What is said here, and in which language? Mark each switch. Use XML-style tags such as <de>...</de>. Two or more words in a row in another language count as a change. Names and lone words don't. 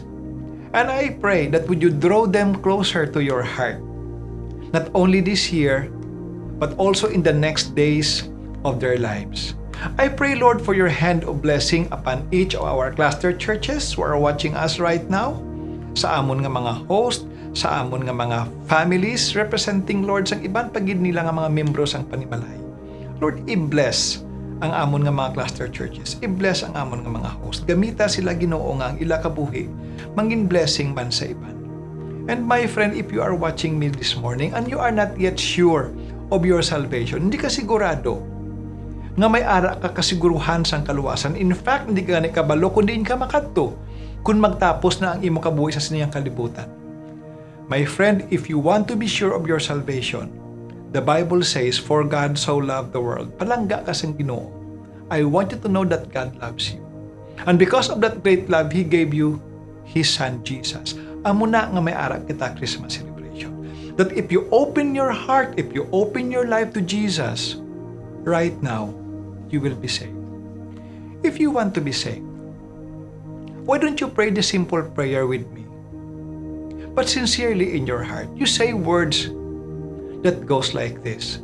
<en>And I pray that would you draw them closer to your heart, not only this year, but also in the next days of their lives. I pray, Lord, for your hand of blessing upon each of our cluster churches who are watching us right now,</en> <hil>sa amon nga mga host, sa amon nga mga</hil> <en>families representing,</en> <hil>Lord, sang iban pagid nila nga mga membro sang panimalay. Lord, i-bless ang amon nga mga</hil> <en>cluster churches.</en> <hil>I-bless ang amon nga mga host. Gamita sila, Ginoo, nga ang ila kabuhi, mangin blessing man sa iban.</hil> <en>And my friend, if you are watching me this morning and you are not yet sure of your salvation,</en> <hil>hindi ka sigurado nga may ara ka kasiguruhan sang kaluwasan. In fact, hindi ka ni kabalo kundi ka makadto kung magtapos na ang imo kabuhi sa siniyang kalibutan.</hil> <en>My friend, if you want to be sure of your salvation, the Bible says, "For God so loved the world."</en> <hil>Palangga ka sang Ginoo.</hil> <en>I want you to know that God loves you. And because of that great love, He gave you His Son, Jesus.</en> <hil>Amo na nga may ara kita</hil> <en>Christmas celebration. That if you open your heart, if you open your life to Jesus, right now, you will be saved. If you want to be saved, why don't you pray the simple prayer with me? But sincerely in your heart, you say words that goes like this.</en>